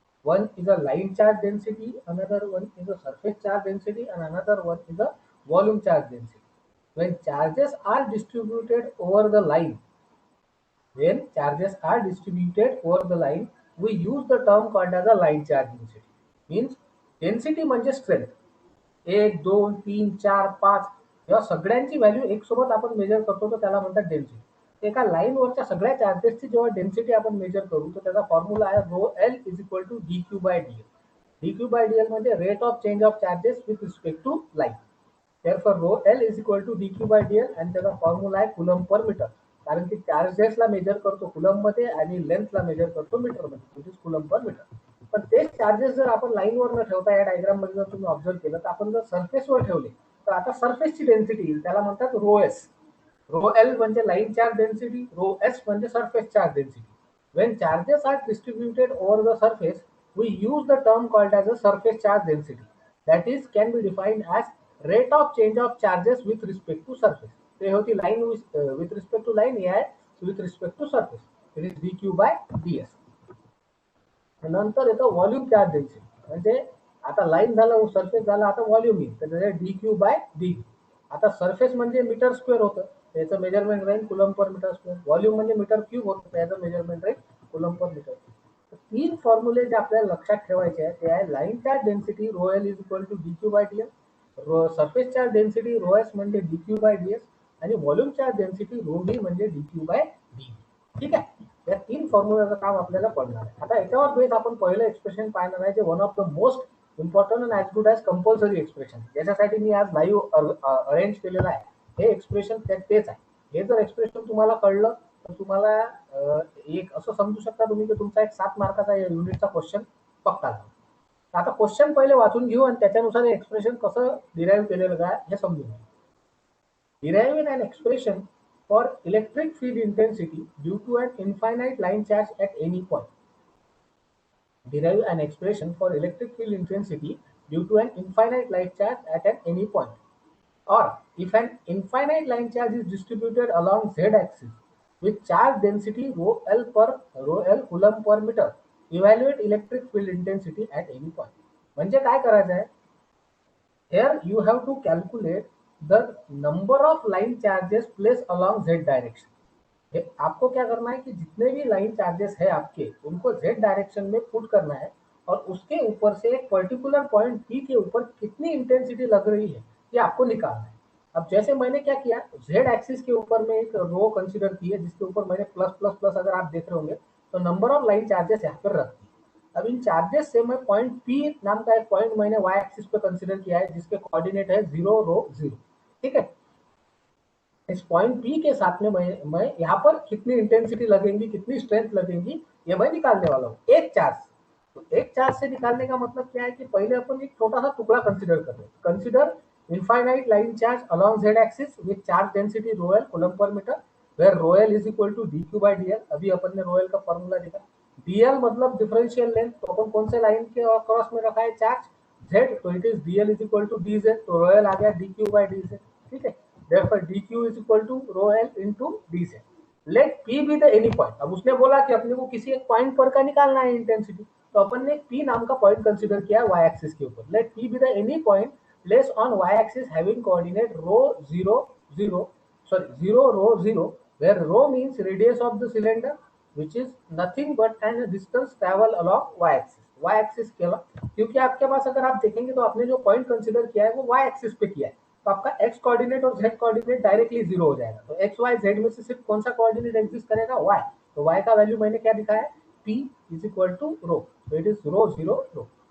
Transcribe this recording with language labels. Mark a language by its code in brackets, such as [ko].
[en] One is a line charge density, another one is a surface charge density, and another one is a volume charge density. When charges are distributed over the line, when charges are distributed over the line, we use the term called as a line charge density. Means density म्हणजे strength. [mr] 1, 2, 3, 4, 5 या सगळ्यांची value एक सोबत आपण major करतो तर त्याला म्हणतात डेन्सिटी. एका लाईनवरच्या सगळ्या चार्जेसची जेव्हा डेन्सिटी आपण मेजर करू तर त्याचा फॉर्म्युला आहे [en] Rho L is equal to D Q by D L. [mr] D Q by D L म्हणजे [en] Rate of change of charges with respect to line. [mr] therefore rho L is equal to D Q by D L आणि त्याचा formula आहे coulomb per metre. कारण की चार्जेसला major करतो coulomb मध्ये आणि लेंथला major करतो मीटर मध्ये, which is coulomb per metre. पण तेच चार्जेस जर आपण लाईनवर न ठेवता या डायग्राम मध्ये जर तुम्ही ऑब्झर्व केलं तर आपण जर सरफेसवर ठेवले तर आता सरफेसची डेन्सिटी येईल, त्याला म्हणतात रो एस. रो एल म्हणजे line charge density, rho S म्हणजे surface charge density. [en] When charges are distributed over the surface, we use the term called as a surface charge density. That is, can be defined as rate of change of charges with respect to surface. [mr] ते होती [en] line with respect to line, [mr] हे आहे [en] with respect to surface. It is dq by ds. [mr] नंतर येतं volume charge density. म्हणजे आता line झालं, surface झाला, आता व्हॉल्यूम येईल, तर डी क्यू बाय डी. आता सरफेस म्हणजे मीटर स्क्वेअर होतं, त्याचं मेजरमेंट राहील coulomb per metre square. Volume म्हणजे मीटर क्यूब होतं, त्याचं मेजरमेंट राहील कुलम पर मीटर. तीन फॉर्म्युले जे आपल्याला लक्षात ठेवायचे आहे ते आहे line charge density rho L is equal to D Q by D L, surface charge density rho S म्हणजे D Q by D S, आणि volume charge density rho D म्हणजे डी क्यू बाय डी. ठीक आहे, या तीन फॉर्म्युलाचं काम आपल्याला पडणार आहे. आता याच्यावर बेस आपण पहिलं एक्सप्रेशन पाहणार आहे, जे [en] one of the most important and as good as compulsory expression, [mr] ज्याच्यासाठी मी आज लाईव्ह अरेंज केलेलं आहे. हे एक्सप्रेशन तेच आहे. हे जर एक्सप्रेशन तुम्हाला कळलं तर तुम्हाला एक असं समजू शकता तुम्ही की तुमचा एक 7 मार्काचा युनिटचा क्वेश्चन पक्का झाला. आता क्वेश्चन पहिले वाचून घेऊ आणि त्याच्यानुसार एक्सप्रेशन कसं डिराईव्ह केलेलं आहे हे समजून घेऊ. [en] Deriving an expression for electric field intensity due to an infinite line charge at any point. Derive an expression for electric field intensity due to an infinite line charge at any point. Or if an infinite line charge is distributed along z-axis with charge density rho L coulomb per meter, evaluate electric field intensity at any point. [mr] म्हणजे काय करायचं आहे? [en] Here you have to calculate the number of line charges placed along z direction. [hi] आपको क्या करना है कि जितने भी लाइन चार्जेस है आपके उनको z डायरेक्शन में पुट करना है, और उसके ऊपर से एक पर्टिकुलर पॉइंट P के ऊपर कितनी इंटेंसिटी लग रही है ये आपको निकालना है. अब जैसे मैंने क्या किया, z एक्सिस के ऊपर में एक रो कंसिडर की है जिसके ऊपर मैंने प्लस प्लस प्लस, अगर आप देख रहे होंगे तो नंबर ऑफ लाइन चार्जेस यहाँ पर रख दी. अब इन चार्जेस से मैं पॉइंट P नाम का एक पॉइंट मैंने y एक्सिस पे कंसीडर किया है जिसके कोऑर्डिनेट है 0 रो 0. ठीक है, इस पॉइंट P के साथ में मैं यहाँ पर कितनी इंटेंसिटी लगेंगी, कितनी स्ट्रेंथ लगेंगी, ये मैं निकालने वाला हूँ एक चार्ज. तो एक चार्ज से निकालने का मतलब क्या है कि पहले अपन एक छोटा सा टुकड़ा कंसीडर कर रहे हैं. [en] Consider infinite line charge along z axis with charge density rho l coulomb per metre, where rho l is equal to d q by d l. [hi] अभी अपन ने रो एल का फॉर्मूला देखा. dl मतलब differential length, तो अपन कौन से line के cross में रखा है चार्ज z, तो [en] it is dl is equal to dz, [hi] तो रो एल आ गया डी क्यू बाई डी. ठीक है, [en] therefore dq is equal to rho l into dz. Let p be the any point. [hi] अब उसने बोला कि अपने को किसी एक पॉइंट पर का निकालना है इंटेंसिटी, तो अपन ने p नाम का पॉइंट कंसीडर किया y एक्सिस के ऊपर. [en] Let p be the any point placed on y axis having coordinate rho 0 0 rho 0, where rho means radius of the cylinder, which is nothing but an distance travel along y axis. [hi] y axis क्योंकि आपके पास अगर आप देखेंगे तो आपने जो point consider किया है वो y एक्सिस पे किया है, तो आपका x कोऑर्डिनेट और z कोऑर्डिनेट डायरेक्टली 0 हो जाएगा. तो x y z में से सिर्फ कौन सा कोऑर्डिनेट एग्जिस्ट करेगा, y. तो y का वैल्यू मैंने क्या दिखाया है, p इज इक्वल टू रो, तो इट इज रो 0 रो.